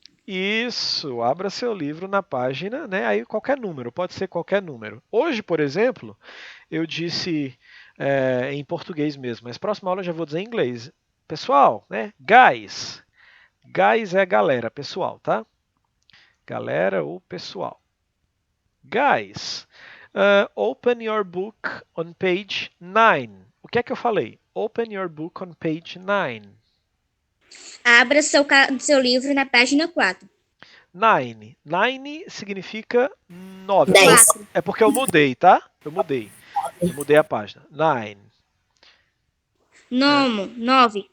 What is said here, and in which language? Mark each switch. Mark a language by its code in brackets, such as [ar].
[pt] Isso, abra seu livro na página, né? Aí qualquer número, pode ser qualquer número. Hoje, por exemplo, eu disse em português mesmo, mas próxima aula eu já vou dizer em inglês. Pessoal, né? Guys. Guys é galera, pessoal, tá? Galera ou pessoal. [en] Guys, open your book on page 9. [pt] O que é que eu falei? [en] Open your book on page 9. [pt] Abra seu livro na página 4. [en] Nine. Nine [pt] significa 9. 10. É porque eu mudei, tá? Eu mudei a página. Nine. Nomo, 9.